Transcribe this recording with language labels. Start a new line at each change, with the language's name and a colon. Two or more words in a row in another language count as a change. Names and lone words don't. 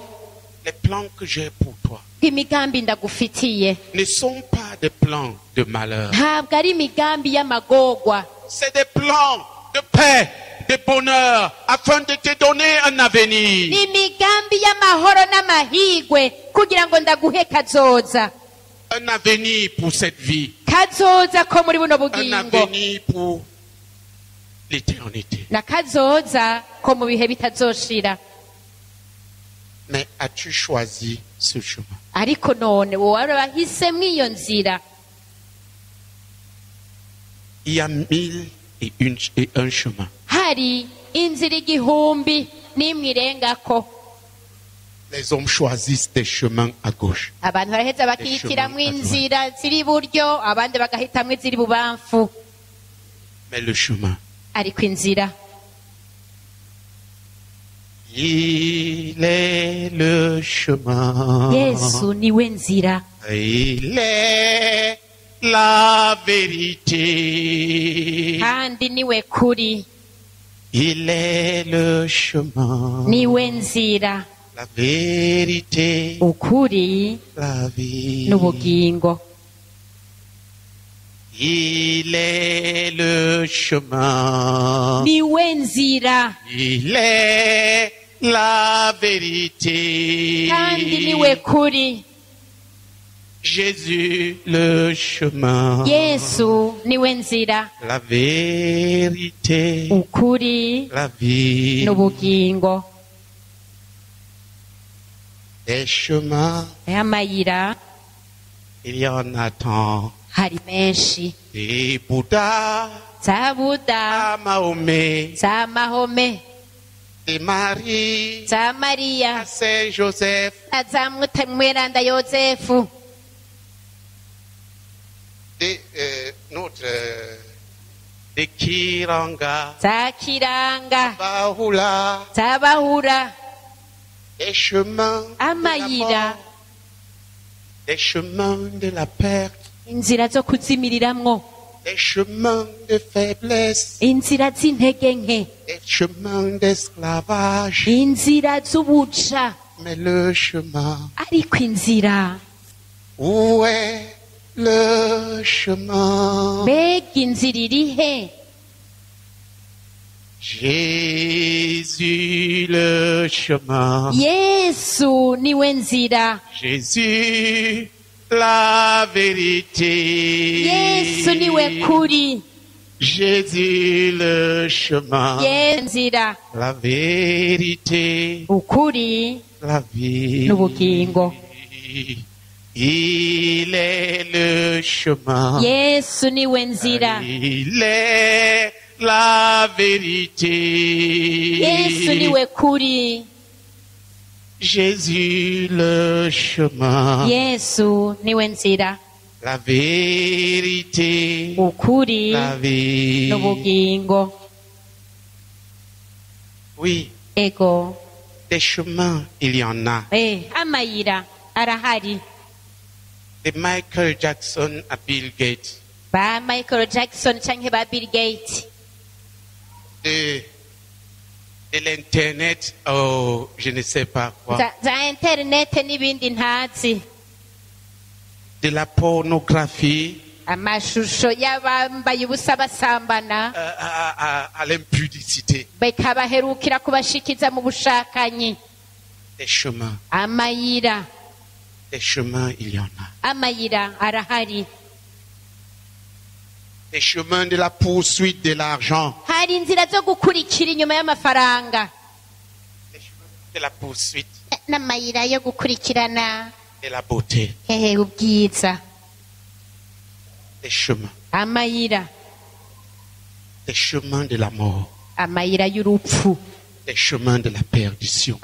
French: les plans que j'ai pour toi
Rundi: imigambi ndagufitiye
French: ne sont pas des plans de malheur.
Rundi: ntabwo ari imigambi y'amagorwa,
French: C'est des plans de paix, de bonheur, afin de te donner un avenir.
Rundi: ni imigambi y'amahoro n'amahigwe kugira ngo ndaguhe kazoza.
French: Un avenir pour cette vie.
Rundi: Kazoza ko muri buno
French: Un
Rundi: bugingo
French: avenir pour l'éternité.
Rundi: na kazoza ko mu bihe bitazoshira.
French: Mais as-tu choisi ce chemin?
Rundi: Ariko none wowe warahisemo iyo nzira.
French: Il y a 1001 chemins.
Rundi: Hari inzira igihumbi n'imwe irengako.
French: Les hommes choisissent des chemins à gauche.
Rundi: Abantu baraheza bakihitiramwo inzira ziri iburyo, abandi bagahitamwo iziri bubamfu.
French: Mais le chemin,
Rundi: Ariko inzira
French: il est le chemin.
Rundi: Yesu niwe nzira,
French: Il est la vérité.
Rundi: kandi niwe kuri,
French: Il est le chemin,
Rundi: niwe nzira
French: la vérité,
Rundi: ukuri
French: la vie.
Rundi: n'ubugingo.
French: Il est le chemin,
Rundi: Niwe nzira
French: il est la vérité.
Rundi: kandi niwe kuri.
French: Jésus le chemin,
Rundi: Yesu niwe nzira
French: la vérité,
Rundi: ukuri
French: la vie.
Rundi: n'ubugingo.
French: Des chemins,
Rundi: Amayira
French: il y en a tant.
Rundi: hari menshi,
French: Des Bouddhas
Rundi: za Buda,
French: à Mahomet,
Rundi: za Mahome,
French: des Marie
Rundi: za
French: à
Rundi: Mariya,
French: Saint Joseph,
Rundi: na za Mweranda Yozefu,
French: des Kiranga,
Rundi: za Kiranga,
French: Bahula,
Rundi: za Bahura,
French: des chemins de la
Rundi: amayira,
French: mort, des chemins de la perte,
Rundi: inzira zo kuzimiriramwo,
French: des chemins de faiblesse,
Rundi: inzira z'intege nke,
French: des chemins d'esclavage.
Rundi: inzira z'ubuja.
French: Mais le chemin,
Rundi: Ariko inzira,
French: où est le chemin?
Rundi: mbega inzira iri he?
French: Jésus le chemin,
Rundi: Yesu niwe nzira,
French: Jésus la vérité,
Rundi: Yesu niwe kuri,
French: Jésus le chemin,
Rundi: Yesu nzira
French: la vérité,
Rundi: ukuri
French: la vie.
Rundi: n'ubugingo.
French: Il est le chemin,
Rundi: Yesu niwe nzira,
French: il est la vérité,
Rundi: Yesu niwe kuri,
French: Jésus le chemin,
Rundi: Yesu niwe nzira
French: la vérité,
Rundi: ukuri
French: la vie.
Rundi: n'ubugingo.
French: Oui,
Rundi: Ego,
French: des chemins, il y en a.
Rundi: amayira arahari.
French: De Michael Jackson à Bill Gates,
Rundi: Ba Michael Jackson canke ba Bill Gates,
French: de l'internet, oh, je ne sais pas quoi,
Rundi: za internet n'ibindi ntazi,
French: de la pornographie,
Rundi: amashusho y'abambaye ubusa basambana
French: à l'impudicité,
Rundi: bekabaherukira kubashikiza mu bushakanyi.
French: des chemins,
Rundi: Amayira,
French: il y en a.
Rundi: amayira arahari.
French: Des chemins de la poursuite de l'argent,
Rundi: Hari inzira zo gukurikira inyuma y'amafaranga,
French: des chemins de la poursuite
Rundi: n'amayira yo gukurikirana
French: de la beauté,
Rundi: ubwiza.
French: des chemins
Rundi: Amayira
French: de la mort,
Rundi: amayira y'urupfu,
French: des chemins de la perdition,